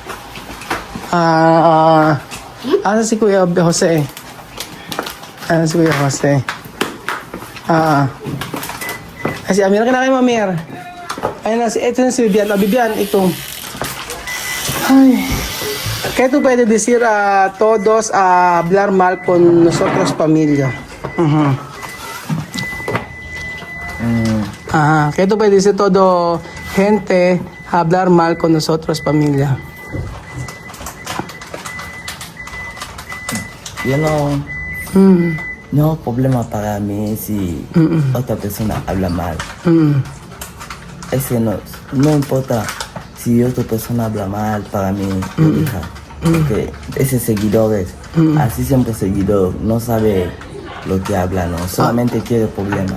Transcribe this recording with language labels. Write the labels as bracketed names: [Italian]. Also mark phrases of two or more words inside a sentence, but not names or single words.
[Filipino] Asan si Kuya Jose? Asan si Kuya Jose? Si Amir, kinakain mo Amir. Ayun na, ito na si Bibian. Bibian, ito. Ay. Kaya ito pwede [Spanish] decir todos hablar mal con nosotros pamilya. [Filipino] Kaya ito pwede [Spanish] decir todo gente hablar mal con nosotros pamilya. [English] You know, [Spanish] no problema para mí si otra persona habla mal. Ese no importa si otra persona habla mal para mí. Porque ese seguidores, así siempre seguidor, no sabe lo que habla, no, solamente quiere problema.